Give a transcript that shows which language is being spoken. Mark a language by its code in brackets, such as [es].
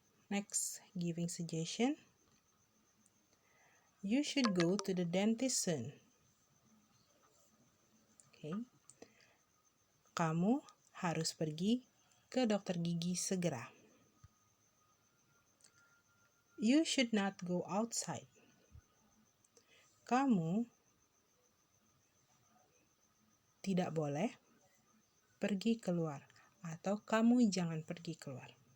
[en] Next, giving suggestion. You should go to the dentist soon. Okay. [id] Kamu harus pergi ke dokter gigi segera. [en] You should not go outside. [id] Kamu tidak boleh pergi keluar, atau kamu jangan pergi keluar.